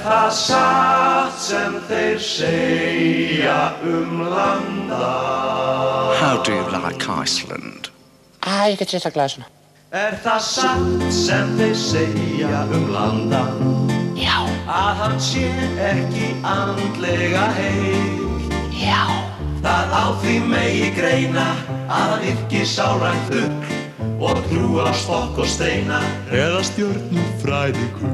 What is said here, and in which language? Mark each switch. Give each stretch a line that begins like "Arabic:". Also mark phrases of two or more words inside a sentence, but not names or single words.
Icelandic: það satt sem þeir segja landa?
English: How do you like Iceland?
Icelandic: Ég get sérstaklega svona. Það satt sem þeir segja landa? Já. Að hann sé ekki andlega heil? Já. Það á því megi greina að hann yrki sálrænt ugl og trú á stokk og steina eða stjörnufræðikul.